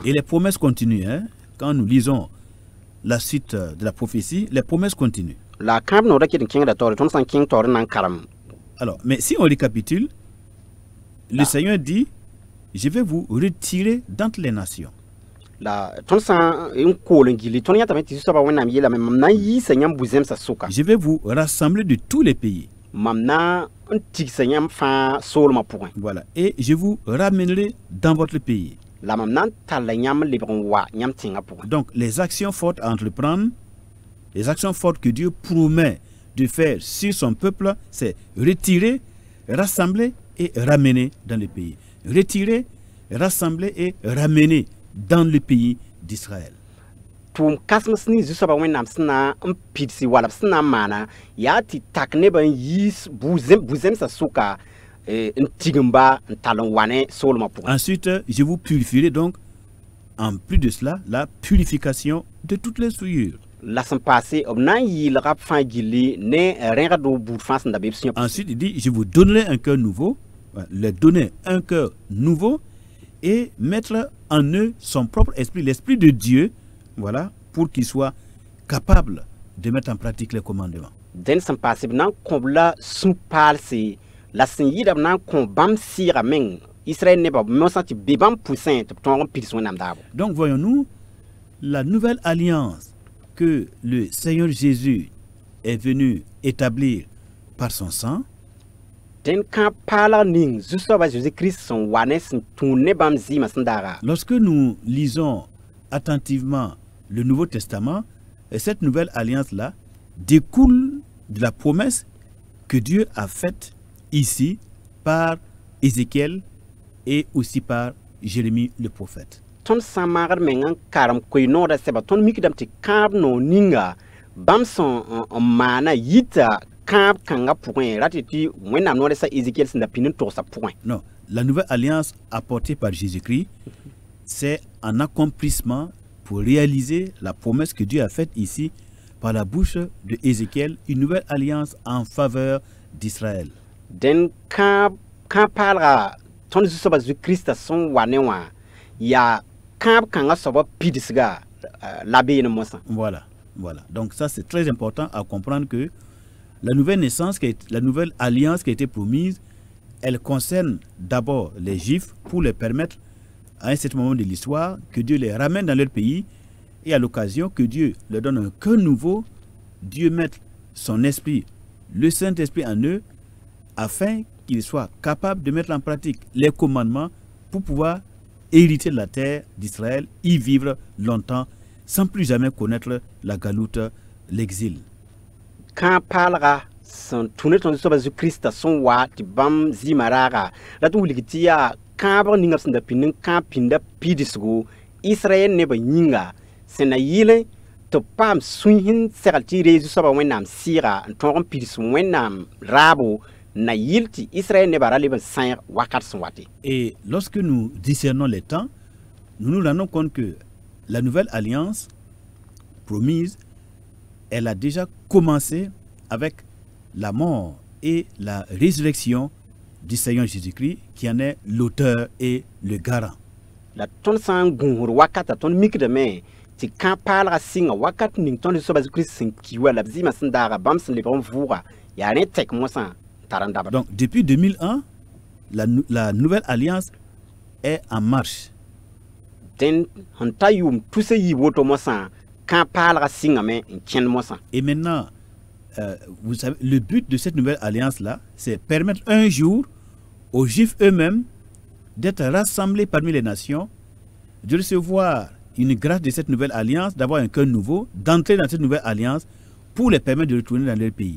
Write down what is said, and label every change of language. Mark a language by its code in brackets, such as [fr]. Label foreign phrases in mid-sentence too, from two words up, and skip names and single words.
[fr] Et les promesses continuent. Hein? Quand nous lisons la suite de la prophétie, les promesses continuent. [mos] La kãab noodã ket n kẽngda taoore tõnd sã n kẽng taoor n na n karem. [fr] Alors, mais si on récapitule, le Seigneur dit, je vais vous retirer d'entre les nations. [mos] La tõnd sã n kool n gilli tõnd yãtame tɩ Zu-soabã Wẽnnaam yeelame mam na n yiisa yãmb bu-zẽmsã sʋka. [fr] Je vais vous rassembler de tous les pays. [mos] Mam na n tigsa yãmb fãa soolmã pʋgẽ. [fr] Voilà. Et je vous ramènerai dans votre pays. [mos] La mam na n talla yãmb lebg n wa yãmb tẽngã pʋgẽ. [fr] Donc, les actions fortes à entreprendre, les actions fortes que Dieu promet de faire sur son peuple, c'est retirer, rassembler et ramener dans le pays. Retirer, rassembler et ramener dans le pays d'Israël. [mos] Tʋʋm kãsem sẽn Zu-soabã Wẽnnaam sẽn na n pidsi wala b sẽn na n maana yaa tɩ tak nebã n yiis bu-zẽmsã sʋka n tigimba n tall n wa ne soolmã pʋgẽ. [fr] Ensuite, je vous purifierai donc, en plus de cela, la purification de toutes les souillures. [mos] La sẽn paase b na n yɩɩlga b fãa gilli ne rẽgd buud fãa sẽn da be b sũyã. [fr] Ensuite, il dit, je vous donnerai un cœur nouveau, leur donner un cœur nouveau et mettre en eux son propre esprit, l'esprit de Dieu, voilà, pour qu'ils soient capables de mettre en pratique les commandements. [mos] Dẽn sẽn paase b na n kõ b la sũ-paalse la sẽn yɩɩda b na n kõ bãmb sɩɩga meng Israël nebã b mosã tɩ be bãmb pʋsẽ tɩ b tõog n pids Wẽnnaam daabo. [fr] Donc voyons-nous la nouvelle alliance que le Seigneur Jésus est venu établir par son sang. [mos] Dẽn kãab paalg ning Zu-soabã Jésus-Christ sẽn wa ne sẽn tũud ne bãmb zɩɩmã sẽn daaga. [fr] Lorsque nous lisons attentivement le Nouveau Testament, et cette nouvelle alliance-là découle de la promesse que Dieu a faite ici par Ézéchiel et aussi par Jérémie le prophète. [mos] Tõnd sã n maagd meng n karem koe-noodã sɛba tõnd mikdame tɩ kãab noog ninga bãmb sẽn n maana yita kãab kãngã pʋgẽ rat tɩ Wẽnnaam noodã sã Ézéchiel sẽn da pĩnd n togsã pʋgẽ. [fr] Non, la nouvelle alliance apportée par Jésus-Christ, c'est un accomplissement pour réaliser la promesse que Dieu a faite ici par la bouche de Ézéchiel, une nouvelle alliance en faveur d'Israël. [mos] Dẽn kãab paalga tõnd Zu-soabã Zu-Kristã sẽn wa ne wã yaa kãab kãngã soabã pidsga la beene mosã. [fr] Voilà, voilà. Donc ça c'est très important à comprendre que la nouvelle naissance, la nouvelle alliance qui a été promise, elle concerne d'abord les Juifs pour les permettre à un certain moment de l'histoire que Dieu les ramène dans leur pays et à l'occasion que Dieu leur donne un cœur nouveau, Dieu mette son esprit, le Saint-Esprit en eux afin qu'ils soient capables de mettre en pratique les commandements pour pouvoir hériter de la terre d'Israël, y vivre longtemps sans plus jamais connaître la galoute, l'exil. [mos] Kãab paalga sẽn tũ ne tõnd Zu-soabã Zu-Kristã sẽn wa tɩ bãmb zɩɩmã raaga la tɩ wilg tɩ yaa kãabg ninga b sẽn da pĩnd n kãab pĩnda pidsgo Israɛl nebã yĩnga sẽn na yɩl tɩ b paam sũy sẽn segl tɩ ree Zu-soabã Wẽnnaam sɩɩga n tõog n pids Wẽnnaam raabo na yɩl tɩ Israël nebã ra leb n sãyg wakat sẽn wate. [fr] Et lorsque nous discernons les temps, nous nous rendons compte que la nouvelle alliance promise, elle a déjà commencé avec la mort et la résurrection du Seigneur Jésus-Christ, qui en est l'auteur et le garant. [mos] La tõnd sã n gũusd wakata tõnd mikdame tɩ kãab paalga sɩnga wakat ning tõnd Zu-soabã Zu-Krist sẽn ki wa la b zɩɩmã sẽn daaga bãmb sẽn lebg n vʋʋga yaa rẽ tɛk mosã tar n dabda. [fr] Donc depuis 2001, la nouvelle alliance est en marche. [mos] Dẽn sẽn ta yʋʋm tus a yiib woto mosã kãab paalga sɩngame n kẽnd mosã. [fr] Et maintenant, vous savez, le but de cette nouvelle alliance-là, c'est permettre un jour aux Juifs eux-mêmes d'être rassemblés parmi les nations, de recevoir une grâce de cette nouvelle alliance, d'avoir un cœur nouveau, d'entrer dans cette nouvelle alliance pour les permettre de retourner dans leur pays.